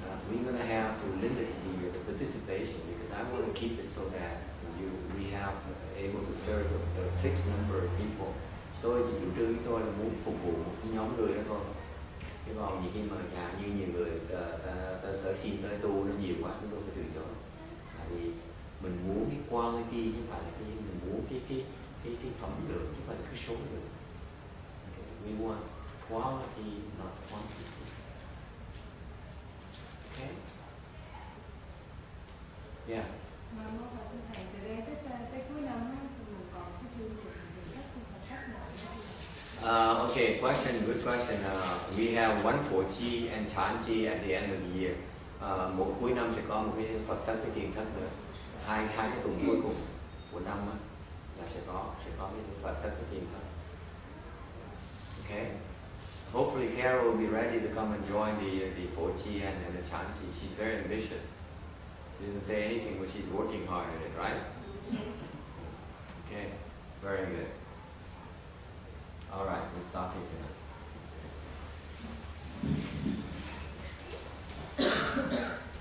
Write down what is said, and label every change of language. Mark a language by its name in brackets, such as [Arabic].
[English] We're going to have to limit the participation because I want to keep it so that we have able to serve a fixed number of people. [Vietnamese] Tôi thì chủ trương của tôi là muốn phục vụ một nhóm người đó thôi. Chứ còn nhiều khi mà như nhiều người ta xin tới tu nó nhiều quá, chúng tôi phải từ chối. Tại vì mình muốn cái quality chứ không phải là cái mình muốn cái phẩm lượng chứ không phải là cái số lượng. [English] Okay. We want quality, not quantity. Okay. Yeah. [Vietnamese] Mà mô hỏi thưa thầy, từ đây tới cuối năm á, mình còn cái chương trình các Phật thất nào? [English] Okay, good question. We have one for Chi and Chanchi at the end of the year. [Vietnamese] Một cuối năm sẽ có một cái Phật thất, cái thiền thất nữa. Hai cái tuần cuối cùng của năm á, là sẽ có cái Phật thất, cái thiền thất. [English] Okay. Hopefully Carol will be ready to come and join the 4Chi and the Chanchi. She's very ambitious. She doesn't say anything, but she's working hard at it, right? Okay, very good. All right, we're stopping tonight.